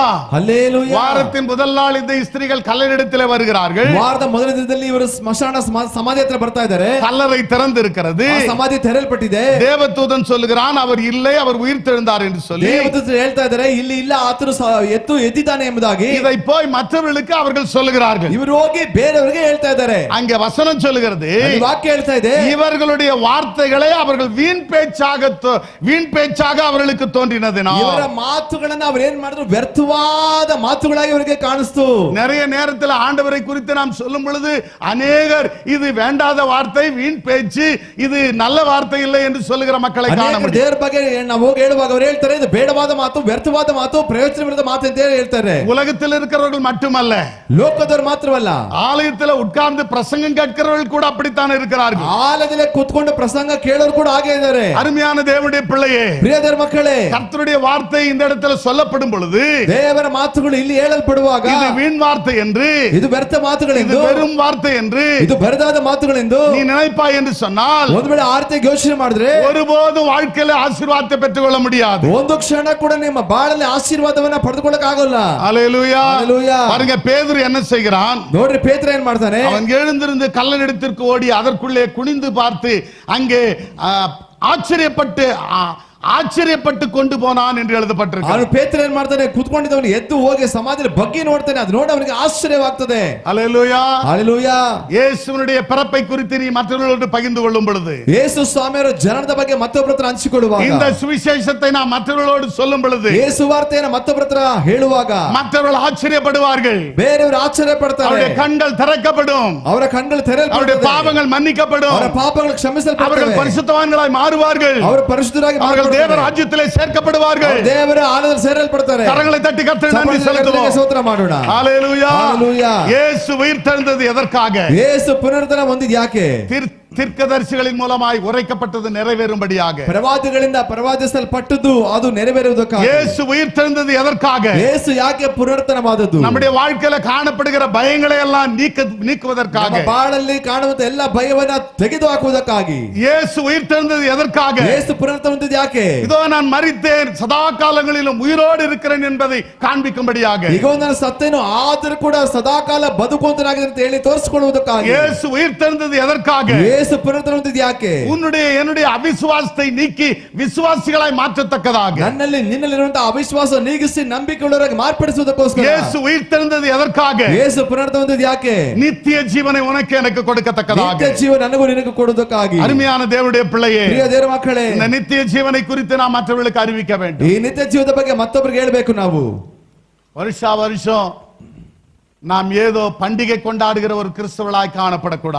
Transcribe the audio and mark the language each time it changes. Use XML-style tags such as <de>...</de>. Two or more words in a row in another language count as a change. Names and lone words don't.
<kn>ಹಲ್ಲೆಲೂಯಾ.</kn> <ta>வாரத்தின் முதல் நாள் இந்த ஸ்திரீகள் கல்லறையிடத்திலே வருகிறார்கள்.</ta> <kn>ವಾರದ ಮೊದಲ ದಿನದಲ್ಲಿ ಇವರು ಸ್ಮಶಾನ ಸಮಾಧಿ ಹತ್ರ ಬರ್ತಾ ಇದ್ದಾರೆ.</kn> <ta>கல்லறை திறந்து இருக்கிறது.</ta> <kn>ಸಮಾಧಿ ತೆರೆಯಲ್ಪಟ್ಟಿದೆ.</kn> <ta>தேவதூதன் சொல்லுகிறான், அவர் இல்லை, அவர் உயிர்த்தெழுந்தார் என்று சொல்லி.</ta> <kn>ದೇವದೂತರು ಹೇಳ್ತಾ ಇದ್ದಾರೆ, ಇಲ್ಲಿ ಇಲ್ಲ, ಆತನು ಎದ್ದಿದ್ದಾನೆ ಎಂಬುದಾಗಿ.</kn> <ta>இதை போய் மற்றவர்களுக்கு அவர்கள் சொல்லுகிறார்கள்.</ta> <kn>ಇವರು ಹೋಗಿ ಬೇರೆಯವರಿಗೆ ಹೇಳ್ತಾ ಇದ್ದಾರೆ.</kn> <ta>அங்கே வசனம் சொல்லுகிறது,</ta> <kn>ವಾಕ್ಯ ಹೇಳ್ತಾ ಇದೆ,</kn> <ta>இவர்களுடைய வார்த்தைகளை அவர்கள் வீண் பேச்சாக அவர்களுக்கு தோன்றினதினால்,</ta> <kn>ಇವರ ಮಾತುಗಳನ್ನು ಅವರು ಏನ್ ಮಾಡಿದ್ರು, ವ್ಯರ್ಥವಾದ ಮಾತುಗಳಾಗಿ ಅವರಿಗೆ ಕಾಣಿಸ್ತು.</kn> <ta>நிறைய நேரத்தில் ஆண்டவரை குறித்து நாம் சொல்லும் பொழுது அநேகர் இது வேண்டாத வார்த்தை, வீண் பேச்சு, இது நல்ல வார்த்தை இல்லை என்று சொல்லுகிற மக்களை காண முடியும்.</ta> <kn>ದೇವರ ಬಗ್ಗೆ ನಾವು ಹೋಗಿ ಹೇಳುವಾಗ ಅವರು ಹೇಳ್ತಾರೆ, ಇದು ಬೇಡವಾದ ಮಾತು, ವ್ಯರ್ಥವಾದ ಮಾತು, ಪ್ರಯೋಜನವಿಲ್ಲದ ಮಾತು ಅಂತ ಹೇಳ್ತಾರೆ.</kn> <ta>உலகத்தில் இருக்கிறவர்கள் மட்டுமல்ல,</ta> <kn>ಲೋಕದವರು ಮಾತ್ರವಲ್ಲ,</kn> <ta>ஆலயத்தில் உட்கார்ந்து பிரசங்கம் கேட்கிறவர்கள் கூட அப்படித்தான் இருக்கிறார்கள்.</ta> <kn>ಆಲಯದಲ್ಲಿ ಕೂತ್ಕೊಂಡು ಪ್ರಸಂಗ ಕೇಳೋರು ಕೂಡ ಹಾಗೆ ಇದ್ದಾರೆ.</kn> <ta>அருமையான தேவனுடைய பிள்ளையே,</ta> <kn>ಪ್ರಿಯ ದೇವರ ಮಕ್ಕಳೇ,</kn> <ta>கர்த்தருடைய வார்த்தை இந்த இடத்துல சொல்லப்படும் பொழுது,</ta> <kn>ದೇವರ ಮಾತುಗಳು ಇಲ್ಲಿ ಹೇಳಲ್ಪಡುವಾಗ,</kn> <ta>இது வீண் வார்த்தை என்று,</ta> <kn>ಇದು ವ್ಯರ್ಥ ಮಾತುಗಳೆಂದು,</kn> <ta>இது வெறும் வார்த்தை என்று,</ta> <kn>ಇದು ಬರದಾದ ಮಾತುಗಳೆಂದು</kn> <ta>நீ நினைப்பாய் என்று சொன்னால்,</ta> <kn>ಒಂದು ವೇಳೆ ಆರ್ತಿಗೆ ಯೋಚನೆ ಮಾಡಿದ್ರೆ</kn> <ta>ஒருபோதும் வாழ்க்கையில ஆசீர்வாதத்தை பெற்றுக்கொள்ள முடியாது.</ta> <kn>ಒಂದು ಕ್ಷಣ ಕೂಡ ನಿಮ್ಮ ಬಾಳಲ್ಲಿ ಆಶೀರ್ವಾದವನ್ನ ಪಡೆದುಕೊಳ್ಳಕ ಆಗೋಲ್ಲ.</kn> <ta>ஹல்லேலூயா, ஹல்லேலூயா. பாருங்க, பேதுரு என்ன செய்கிறான்?</ta> <kn>ನೋಡ್ರಿ, ಪೇತ್ರ ಏನ್ ಮಾಡ್ತಾನೆ?</kn> <ta>அவன் எழுந்திருந்து கல்லனிடத்திற்கு ஓடி அதற்குள்ளே குனிந்து பார்த்து அங்கே ஆச்சரியப்பட்டு ஆச்சரியப்பட்டு கொண்டு போனான் என்று எழுதப்பட்டிருக்கிறது.</ta> <kn>ಅವನು ಪೇತ್ರ ಏನ್ ಮಾಡ್ತಾನೆ, ಕೂತ್ಕೊಂಡಿದ್ದವನು ಎದ್ದು ಹೋಗಿ ಸಮಾಧಿಯ ಬಗ್ಗೆ ನೋಡ್ತಾನೆ. ಅದು ನೋಡಿ ಅವನಿಗೆ ಆಶ್ಚರ್ಯವಾಗ್ತದೆ.</kn> <ta>ஹல்லேலூயா, ஹalleluya. இயேசுவினுடைய பிறப்பை குறித்து நீ மற்றவர்களோடு பகிர்ந்து கொள்ளும் பொழுது,</ta> <kn>ಯೇಸು ಸ್ವಾಮಿಯವರ ಜನನದ ಬಗ್ಗೆ ಮತ್ತೊಬ್ಬರ ಹತ್ರ ಹಂಚಿಕೊಳ್ಳುವಾಗ,</kn> <ta>இந்த சுவிசேஷத்தை நான் மற்றவர்களோடு சொல்லும் பொழுது,</ta> <kn>ಯೇಸು ವಾರ್ತೆಯನ್ನು ಮತ್ತೊಬ್ಬರ ಹತ್ರ ಹೇಳುವಾಗ</kn> <ta>மற்றவர்கள் ஆச்சரியப்படுவார்கள்.</ta> <kn>ಬೇರೆಯವರು ಆಶ್ಚರ್ಯ ಪಡ್ತಾರೆ.</kn> <ta>அவருடைய கண்கள் திறக்கப்படும்,</ta> <kn>ಅವರ ಕಣ್ಣುಗಳು</kn> <ta>அவருடைய</ta> <kn>ತೆರೆಯಲ್ಪಡುತ್ತವೆ,</kn> <ta>பாவங்கள் மன்னிக்கப்படும்,</ta> <kn>ಅವರ ಪಾಪಗಳು ಕ್ಷಮಿಸಲ್ಪಡುತ್ತವೆ,</kn> <ta>அவர்கள் பரிசுத்தவான்களாய் மாறுவார்கள்,</ta> <kn>ಅವರು ಪರಿಶುದ್ಧರಾಗಿ</kn> <ta>அவர்கள் தேவ ராஜ்யத்திலே சேர்க்கப்படுவார்கள்.</ta> <kn>ದೇವರ ಆಲಯದಲ್ಲಿ ಸೇರಲ್ಪಡ್ತಾರೆ.</kn> <ta>கரங்களை தட்டி கர்த்தருக்கு நன்றி</ta> <kn>ಚಪ್ಪಾಳೆ</kn> <ta>செலுத்துவோம்.</ta> <kn>ಸ್ತೋತ್ರ ಮಾಡೋಣ.</kn> <ta>ஹalleluya. ஹalleluya. இயேசு உயிர்த்தெழுந்தது எதற்காக?</ta> <kn>ಯೇಸು ಪುನರುತ್ಥಾನ ಹೊಂದಿದ್ದು ಯಾಕೆ?</kn> <ta>தீர்க்கதரிசிகளின் மூலமாய் உரைக்கப்பட்டது நிறைவேறும்படியாக.</ta> <kn>ಪ್ರವಾದಿಗಳಿಂದ ಪ್ರವಾದಿಸಲ್ಪಟ್ಟದ್ದು ಅದು ನೆರವೇರುವುದಕ್ಕಾಗಿ.</kn> <ta>இயேசு உயிர்த்தெழுந்தது எதற்காக?</ta> <kn>ಯೇಸು ಯಾಕೆ ಪುನರುತ್ಥಾನವಾದದ್ದು?</kn> <ta>நம்முடைய வாழ்க்கையில காணப்படுகிற பயங்களை எல்லாம் நீக்குவதற்காக.</ta> <kn>ನಮ್ಮ ಬಾಳಲ್ಲಿ ಕಾಣುವಂತ ಎಲ್ಲ ಭಯವನ್ನ ತೆಗೆದುಹಾಕುವುದಕ್ಕಾಗಿ.</kn> <ta>இயேசு உயிர்த்தெழுந்தது எதற்காக?</ta> <kn>ಯೇಸು ಪುನರುತ್ಥಾನ ಹೊಂದಿದ್ದು ಯಾಕೆ?</kn> <ta>இதோ நான் மரித்தேன், சதா காலங்களிலும் உயிரோடு இருக்கிறேன் என்பதை காண்பிக்கும்படியாக.</ta> <kn>ಈಗ ನಾನು ಸತ್ತೇನು ಆದರೂ ಕೂಡ ಸದಾಕಾಲ ಬದುಕುವಂತನಾಗಿದೆ ಅಂತ ಹೇಳಿ ತೋರಿಸಿಕೊಳ್ಳುವುದಕ್ಕಾಗಿ.</kn> <ta>இயேசு உயிர்த்தெழுந்தது எதற்காக?</ta> <kn>ಯೇಸು ಪುನರುತ್ಥಾನ ಹೊಂದಿದ್ದು ಯಾಕೆ?</kn> <ta>உன்னுடைய என்னுடைய அவிசுவாசத்தை நீக்கி விசுவாசிகளாய் மாற்றத்தக்கதாக.</ta> <kn>ನನ್ನಲ್ಲಿ ನಿನ್ನಲ್ಲಿರುವಂತಹ ಅವಿಶ್ವಾಸ ನೀಗಿಸಿ ನಂಬಿಕೆಯುಳ್ಳವರಾಗಿ ಮಾರ್ಪಡಿಸುವುದಕ್ಕೋಸ್ಕರ.</kn> <ta>இயேசு உயிர்த்தெழுந்தது எதற்காக?</ta> <kn>ಯೇಸು ಪುನರುತ್ಥಾನ ಹೊಂದಿದ್ದು ಯಾಕೆ?</kn> <ta>நித்திய ஜீவனை உனக்கு எனக்கு கொடுக்கத்தக்கதாக.</ta> <kn>ನಿತ್ಯ ಜೀವ ನನಗೂ ನಿನಗೂ ಕೊಡುವುದಕ್ಕಾಗಿ.</kn> <ta>அருமையான தேவனுடைய பிள்ளையே,</ta> <kn>ಪ್ರಿಯ ದೇವರ ಮಕ್ಕಳೇ,</kn> <ta>இந்த நித்திய ஜீவனை குறித்து நாம் மற்றவர்களுக்கு அறிவிக்க வேண்டும்.</ta> <kn>ಈ ನಿತ್ಯ ಜೀವದ ಬಗ್ಗೆ ಮತ್ತೊಬ್ಬರಿಗೆ ಹೇಳಬೇಕು ನಾವು.</kn> <ta>வருஷா வருஷம் நாம் ஏதோ பண்டிகை கொண்டாடுகிற ஒரு கிறிஸ்தவர்களாய் காணப்படக்கூடாது.</ta>